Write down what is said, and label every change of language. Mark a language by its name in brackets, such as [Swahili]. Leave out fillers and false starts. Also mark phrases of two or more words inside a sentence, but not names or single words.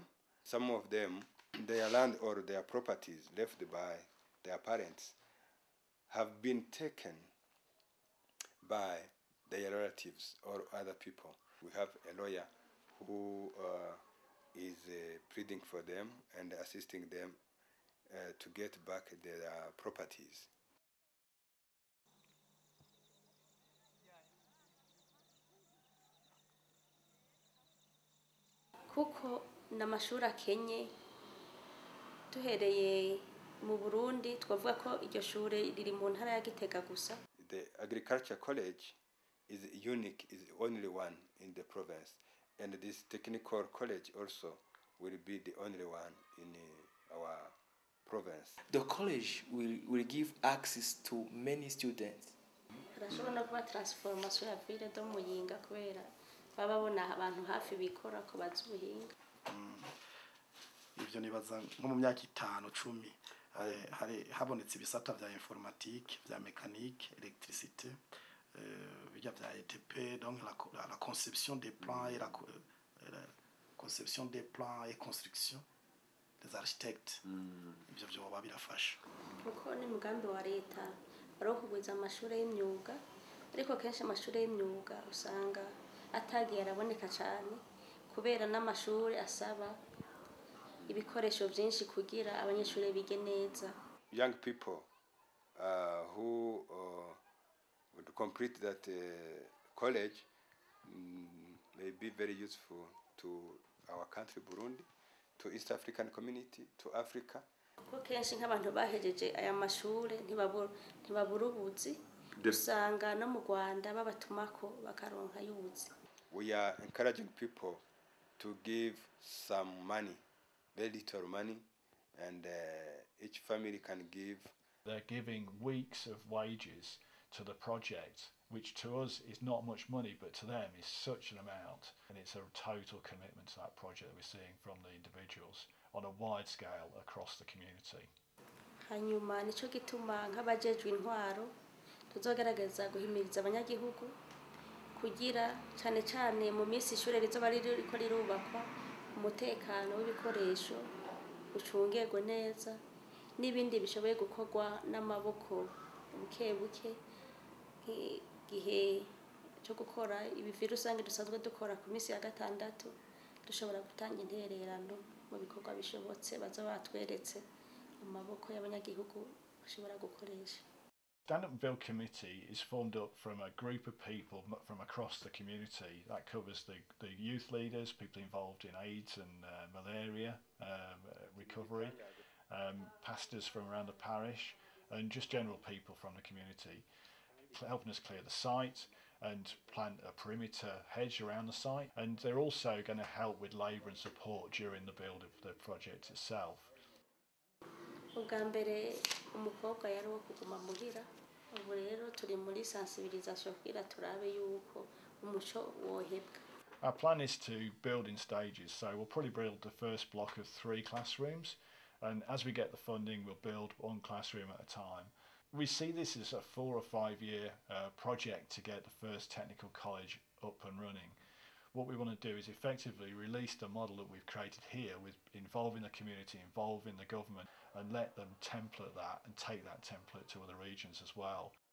[English] Some of them, their land or their properties left by their parents have been taken by their relatives or other people. We have a lawyer who is pleading for them and assisting them to get back their properties. [Rundi] kuko n'amashuri akenye duhereye mu Burundi twavuga ko iryo shure riri mu ntara ya Gitega gusa. [English] The agriculture college is unique, is only one in the province, and this technical college also will be the only one in our province. The college will give access to many students. [Rundi] Harashobora no kuba transformation ya ville do Muyinga kubera baba babona abantu hafi bikora ko bazi ubuhinga. Ivyo nibaza nko mu myaka 5-10 hari habonetse ibisata vya informatique, vya mécanique, électricité, vya ETP, [French] donc la conception des plans et la conception des plans et construction des architectes. [Rundi] Ivyo vyoba birafasha. Kuko ni mugambi wa leta ari kugwiza amashuri y'imyuga, ariko kenshi amashuri y'imyuga usanga atagiye araboneka cyane kubera n'amashuri asaba ibikoresho byinshi kugira abanyeshuri bige neza. [English] Young people who would complete that college may be very useful to our country Burundi, to East African community, to Africa. [Rundi] Kuko kenshi nk'abantu bahejeje aya mashuri ntibabura ubuzi, usanga no mu Rwanda babatumako bakaronka y'ubuzi. [English] We are encouraging people to give some money, very little money, and each family can give. They're giving weeks of wages to the project, which to us is not much money, but to them is such an amount, and it's a total commitment to that project that we're seeing from the individuals on a wide scale across the community. [Rundi] Hanyuma nico gituma nk'abajejwe intwaro tuzogerageza guhimiriza abanyagihugu kugira cyane cyane mu minsi ishure rizoba ririko rirubakwa umutekano w'ibikoresho ucungerwe neza n'ibindi bishoboye gukorwa n'amaboko buke buke gihe cyo gukora ibi rusange dusanzwe dukora ku minsi ya gatandatu dushobora gutanga intererano mu bikorwa bishobotse baza batweretse amaboko y'abanyagihugu bashobora gukoresha. [English] Stand-Up-Ville Committee is formed up from a group of people from across the community. That covers the youth leaders, people involved in AIDS and malaria recovery, pastors from around the parish, and just general people from the community, helping us clear the site and plant a perimeter hedge around the site. And they're also going to help with labour and support during the build of the project itself. [Rundi] Ubwa mbere umukobwa yari wo kuguma muhira, ubu rero turi muri sensibilisation kugira turabe yuko umuco wohebwa. [English] Our plan is to build in stages, so we'll probably build the first block of 3 classrooms, and as we get the funding we'll build 1 classroom at a time. We see this as a 4 or 5 year project to get the first technical college up and running. What we want to do is effectively release the model that we've created here with involving the community, involving the government, and let them template that and take that template to other regions as well.